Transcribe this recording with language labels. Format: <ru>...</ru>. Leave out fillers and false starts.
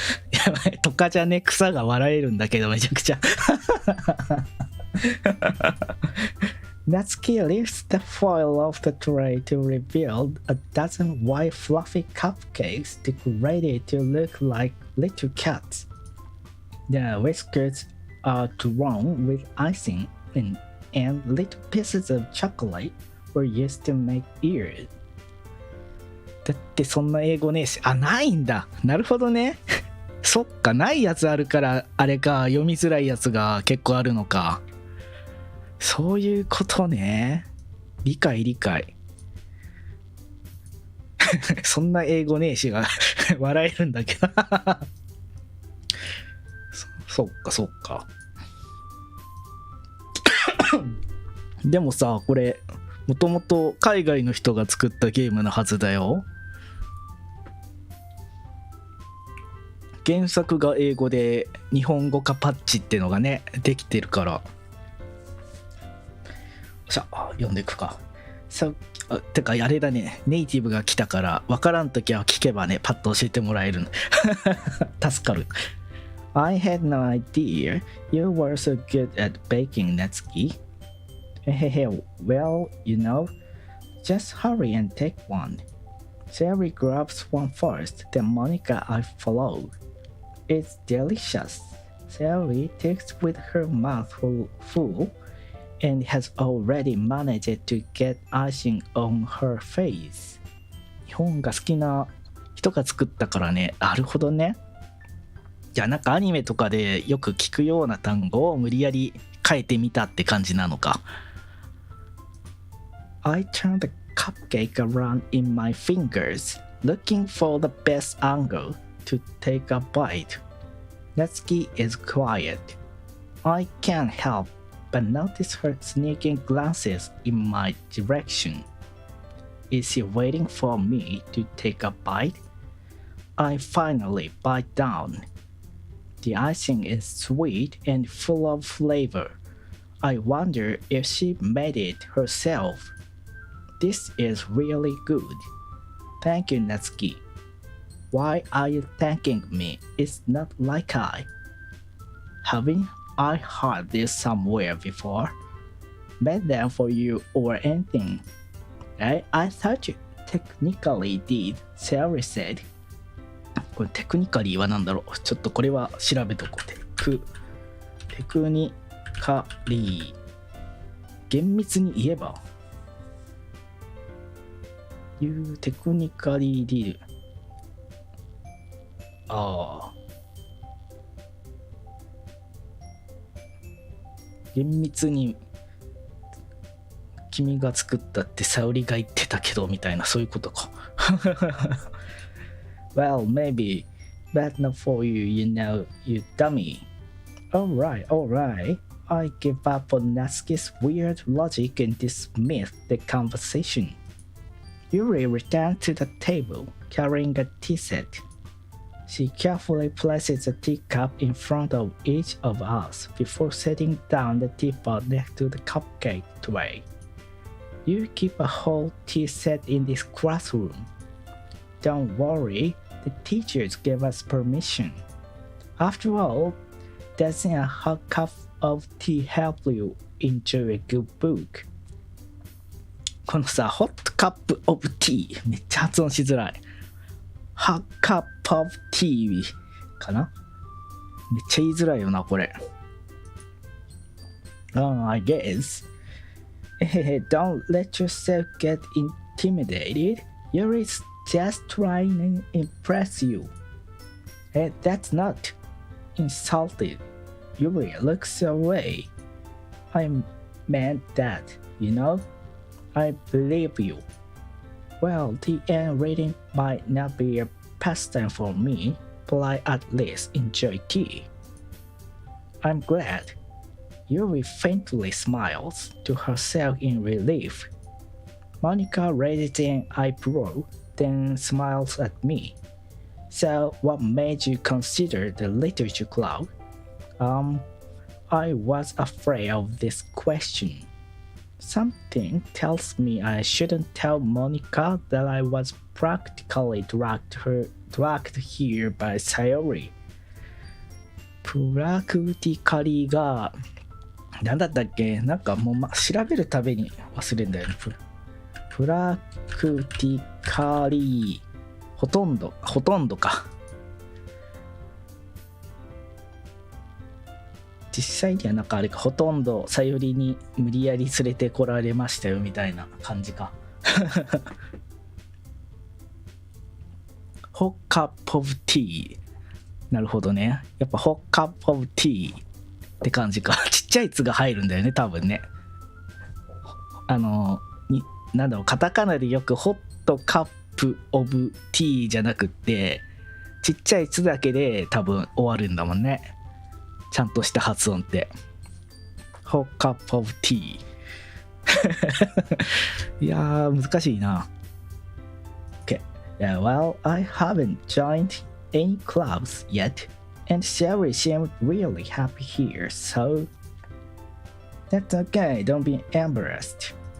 <ja>やばい、とかじゃね、草が笑えるんだけどめちゃくちゃ。</ja> <en>Natsuki lifts the foil off the tray to reveal a dozen white fluffy cupcakes decorated to look like little cats. The whiskers are drawn with icing and little pieces of chocolate were used to make ears.</en> <ja>だってそんな英語ねえし。ないんだ。なるほどね。そっか、ないやつあるからあれか、読みづらいやつが結構あるのか。そういうことね。理解。そんな英語ねえしが笑えるんだけど。そっか。でもさ、これもともと海外の人が作ったゲームのはずだよ。原作が英語で日本語化パッチってのがねできてるから。さあ読んでいくか。てかあれだね、ネイティブが来たから分からんときは聞けばねパッと教えてもらえるの。助かる。</ja> <en>I had no idea you were so good at baking, Natsuki. Well, just hurry and take one. Sherry grabs one first, then Monica I follow. It's delicious. Sherry takes with her mouth full and has already managed to get icing on her face.</en> <ja>日本が好きな人が作ったからね。なるほどね。じゃあなんかアニメとかでよく聞くような単語を無理やり変えてみたって感じなのか。</ja> <en>I turned the cupcake around in my fingers, looking for the best angle to take a bite. Natsuki is quiet. I can't help but notice her sneaking glances in my direction. Is she waiting for me to take a bite? I finally bite down. The icing is sweet and full of flavor. I wonder if she made it herself. This is really good. Thank you, Natsuki. Why are you thanking me? It's not like haven't I heard this somewhere before? Made them for you or anything? I thought you technically did, Sherry said.</en> <ja>これテクニカリーは何だろう。ちょっとこれは調べとこう。テクニカリー。厳密に言えばテクニカリーディール。厳密に君が作ったって沙織が言ってたけどみたいな、そういうことか。</ja> <en>Well, maybe, but not for you, you dummy. Alright. I give up on Natsuki's weird logic and dismiss the conversation. Yuri returned to the table, carrying a tea set. She carefully places a teacup in front of each of us before setting down the teapot next to the cupcake tray. You keep a whole tea set in this classroom. Don't worry, the teachers gave us permission. After all, doesn't a hot cup of tea help you enjoy a good book?</en> <ja>このさ、ホットカップオブティーめっちゃ発音しづらい。ハッカップオブティーかな。めっちゃ言いづらいよな、これ。</ja> <en>I guess. Don't let yourself get intimidated. You're just trying to impress you. That's not insulted. Yuri looks away. I meant that, you know? I believe you. Well, the end reading might not be a pastime for me, but I at least enjoy tea. I'm glad. Yuri faintly smiles to herself in relief. Monica raises an eyebrow, then smiles at me. So, what made you consider the literature club? I was afraid of this question. Something tells me I shouldn't tell Monica that I was practically dragged here by Sayori.</en> <ja>プラクティカリーが何だったっけ？なんかもう、調べるたびに忘れるんだよね。プラクティカリーほとんどか。実際にはなんかあれか、ほとんどさよりに無理やり連れてこられましたよみたいな感じか。ホッカップオブティー。なるほどね。やっぱホッカップオブティーって感じか。ちっちゃい「つ」が入るんだよね、多分ね。なんだろう、カタカナでよくホットカップオブティーじゃなくって、ちっちゃい「つ」だけで多分終わるんだもんね。ちゃんとした発音って。ホッカップオブティー。いやー、難しいな。</ja> <en>Okay. Yeah, well, I haven't joined any clubs yet, and Sherry seemed really happy here, so that's okay, don't be embarrassed.</en>